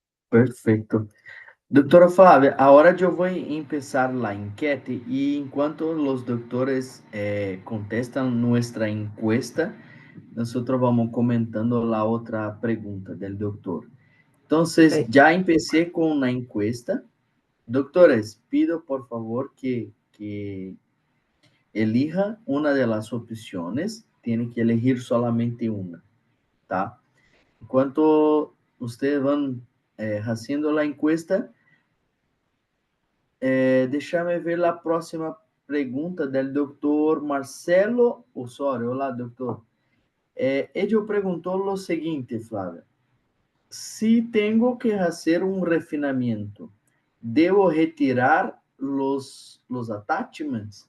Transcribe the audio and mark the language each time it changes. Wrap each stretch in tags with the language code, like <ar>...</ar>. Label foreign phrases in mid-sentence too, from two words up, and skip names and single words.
<pt>Perfeito. Doutora Flávia, agora eu vou começar a enquete e enquanto os doutores contestam nossa encuesta, nós vamos comentando a outra pergunta do doutor. Então, Bem,</pt> <es>já empecé</es> <pt>com a</pt> <es>encuesta. Doutores, pido por favor que elija uma de las opciones. Tiene que elegir solamente</es> <pt>uma, tá? Enquanto</pt> <es>ustedes van haciendo la encuesta,</es> <pt>deixa-me ver a próxima pergunta do doutor Marcelo Osório. Olá, doutor. Ele perguntou o seguinte, Flávia. Se tenho que fazer um refinamento, devo retirar los attachments?</pt>